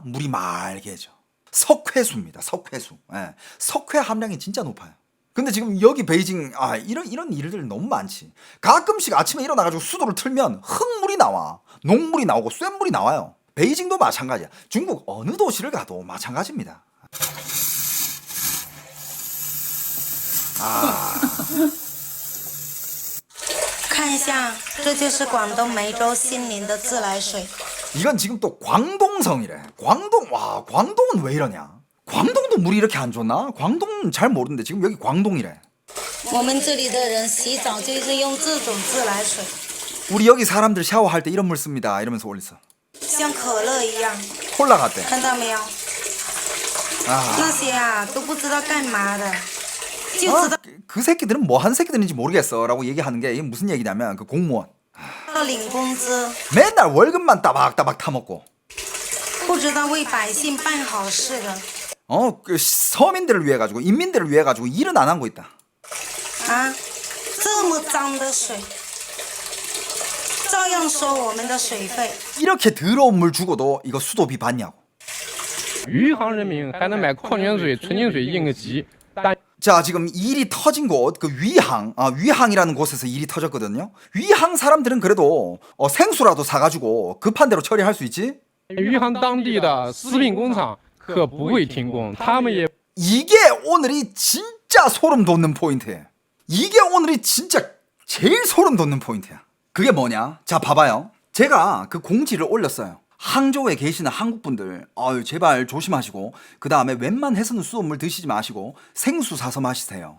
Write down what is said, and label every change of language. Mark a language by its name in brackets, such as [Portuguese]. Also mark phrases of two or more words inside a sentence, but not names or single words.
[Korean] 물이 맑게져. 석회수입니다. 석회수. 예. 석회 함량이 진짜 높아요. 근데 지금 여기 베이징 이런 일들 너무 많지. 가끔씩 아침에 일어나가지고 수도를 틀면 흙물이 나와. 녹물이 나오고 쇳물이 나와요. 베이징도 마찬가지야. 중국 어느 도시를 가도 마찬가지입니다. [Chinese] 看一下，这就是广东梅州新林的自来水。 [Korean] 이건 지금 또 광동성이래. 광동은 왜 이러냐? 광동도 물이 이렇게 안 좋나? 광동은 잘 모르는데 지금 여기 광동이래. [Chinese] 我们这里的人洗澡就是用这种自来水， [Korean] 우리 여기 사람들 샤워할 때 이런 물 씁니다. 이러면서 올렸어. [Chinese] 像可乐一样， [Korean] 콜라 같대. [Chinese] 看到没有？那些啊都不知道干嘛的，就知道 [Korean] 그 새끼들은 뭐 한 새끼들인지 모르겠어 라고 얘기하는 게 이게 무슨 얘기냐면 그 공무원 [Chinese] 领工资， [Korean] 맨날 월급만 따박따박 타먹고 [Chinese] 不知道为百姓办好事的 [Korean] 그 서민들을 위해 가지고 인민들을 위해 가지고 일은 안 하고 있다. [Chinese] 啊！这么脏的水，照样收我们的水费。 [Korean] 이렇게 더러운 물 주고도 이거 수도비 받냐고. [Chinese] 余杭人民还能买矿泉水、纯净水应个急，但 [Korean] 자, 지금 일이 터진 곳, 그 위항이라는 곳에서 일이 터졌거든요. 위항 사람들은 그래도 생수라도 사가지고 급한 대로 처리할 수 있지. [Chinese] 余杭当地的食品工厂可不会停工，他们也 [Korean] 이게 오늘이 진짜 소름 돋는 포인트예요. 이게 오늘이 진짜 제일 소름 돋는 포인트야. 그게 뭐냐? 자, 봐봐요. 제가 그 공지를 올렸어요. 항저우에 계시는 한국분들, 아유, 제발 조심하시고, 그 다음에 웬만해서는 수돗물 드시지 마시고, 생수 사서 마시세요.